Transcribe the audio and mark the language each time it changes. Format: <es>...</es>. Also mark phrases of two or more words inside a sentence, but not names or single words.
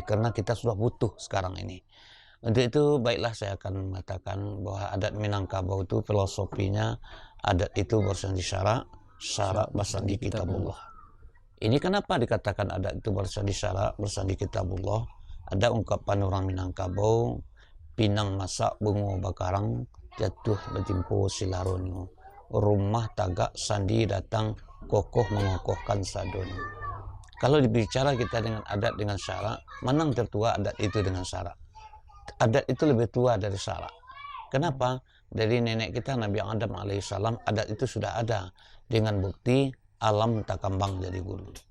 <id>Karena kita sudah butuh sekarang ini. Untuk itu baiklah saya akan mengatakan bahwa adat Minangkabau itu filosofinya, adat itu bersandi syarak, syarak bersandi kitabullah. Ini kenapa dikatakan adat itu bersandi syarak, bersandi kitabullah?</id> <min>Ada ungkapan orang Minangkabau, pinang masak bungo bakarang, jatuh bertimpu silaronyo. Rumah tagak sandi datang, kokoh mengokohkan sadon.</min> <id>Kalau dibicara kita dengan adat dengan syarak, mana yang tertua adat itu dengan syarak? Adat itu lebih tua dari syarak. Kenapa? Dari nenek kita Nabi Adam alaihissalam, adat itu sudah ada dengan bukti</id> <min>alam tak kambang jadi guru.</min>